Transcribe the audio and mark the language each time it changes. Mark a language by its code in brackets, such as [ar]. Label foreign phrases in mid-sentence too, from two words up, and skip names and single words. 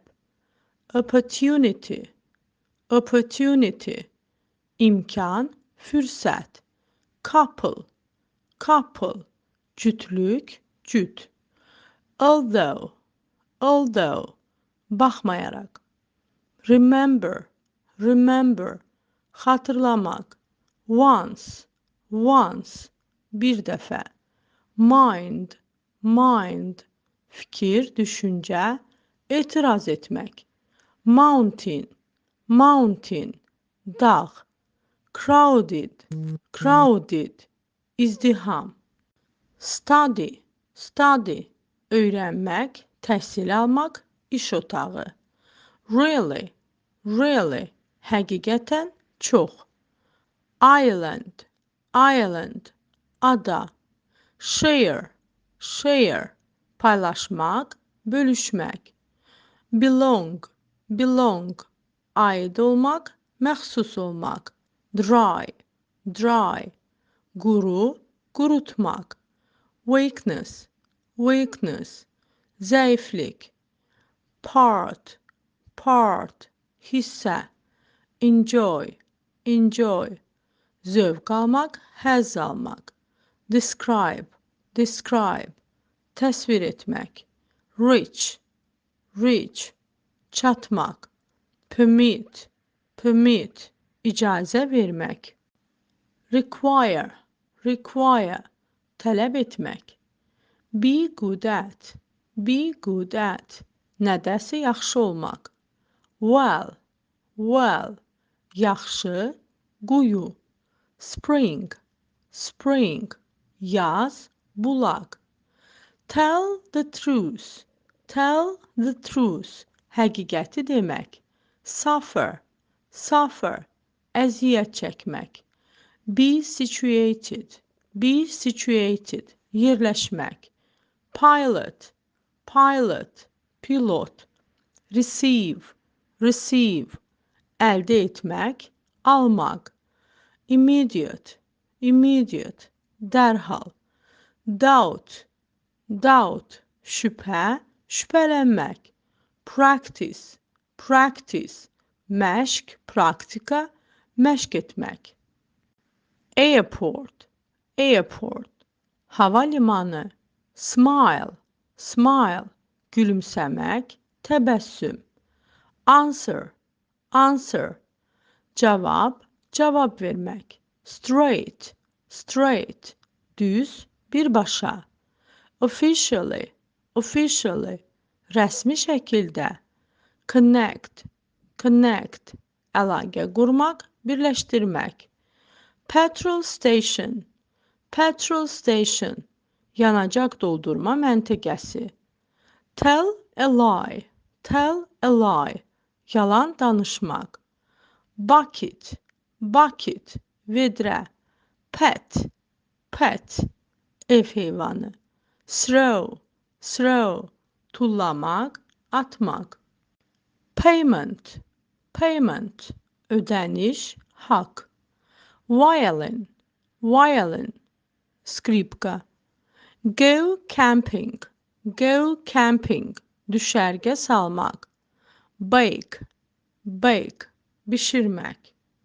[en] opportunity, opportunity, [az] imkan, fürsət, [en] couple, couple, [az] cütlük, cüt, [en] although, although, [az] baxmayaraq, [en] remember, remember, xatırlamaq, once, once, [az] bir dəfə, [en] mind, mind, [az] fikir, düşüncə, etiraz etmək, [en] mountain, mountain, [az] dağ, [en] crowded, crowded, [az] izdiham. [en] Study, study, [az] öyrənmək, təhsil almaq, iş otağı. [en] Really, really, [az] həqiqətən, çox. [en] Island, island, ada. Share, share, [az] paylaşmaq, bölüşmək. [en] Belong, belong, [az] aid olmaq, məxsus olmaq. [en] Dry, dry, [az] quru, qurutmaq. [en] Weakness, weakness, zəiflik. Part, part, hissə. Enjoy, enjoy, [az] zövq almaq, həzz almaq. [en] Describe, describe, [az] təsvir etmək. [en] Reach, reach, [az] çatmaq. [en] Permit, permit, [az] icazə vermək. [en] Require, require, [az] tələb etmək. [en] Be good at, be good at, [az] nədəsə yaxşı olmaq. [en] Well, well, [az] yaxşı, quyu. [en] Spring, spring, [az] yaz, bulaq. [en] Tell the truth, tell the truth, [az] həqiqəti demək. [en] Suffer, suffer, [az] əziyyət çəkmək. [en] Be situated, be situated, yerləşmək. Pilot, pilot, pilot. Receive, receive, [az] əldə etmək, almaq. [en] Immediate, immediate, dərhal. Doubt, doubt, [az] şübhə, şübhələnmək. [en] Practice, practice, [az] məşq, praktika, məşq etmək. [en] Airport, airport, [az] hava limanı. [en] Smile, smile, [az] gülümsəmək, təbəssüm. [en] Answer, answer, [az] cavab, cavab vermək. [en] Straight, straight, [az] düz, birbaşa. [en] Officially, officially, [az] rəsmi şəkildə. [en] Connect, connect, [az] əlaqə qurmaq, birləşdirmək. [en] Petrol station, petrol station, [az] yanacaq doldurma məntəqəsi. [en] Tell a lie, tell a lie, [az] yalan danışmaq. [en] Bucket, bucket, vedrə. Pet, pet, [az] ev heyvanı. [en] Throw, throw, [az] tullamaq, atmaq. [en] Payment, payment, [az] ödəniş, haqq. [en] Violin, violin, skripka. Go camping, go camping, [az] düşərgə salmaq. [en] Bake, bake, bişirmək.